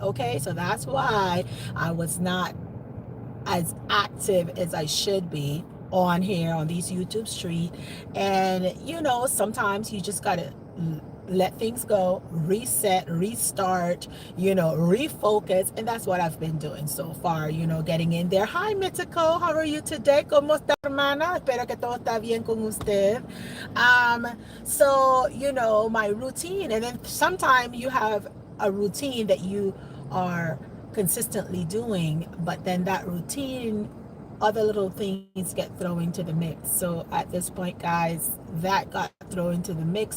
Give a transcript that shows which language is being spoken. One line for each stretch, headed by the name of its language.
English: Okay, so that's why I was not as active as I should be on here on these YouTube street. And you know, sometimes you just gotta let things go, reset, restart, you know, refocus. And that's what I've been doing so far, you know, getting in there. Hi, Mitiko, how are you today?
Spanish: ¿Cómo está, hermana? Espero que todo está bien con usted.
English: So, you know, my routine, and then sometimes you have a routine that you are consistently doing, but then that routine, other little things get thrown into the mix. So at this point, guys, that got thrown into the mix.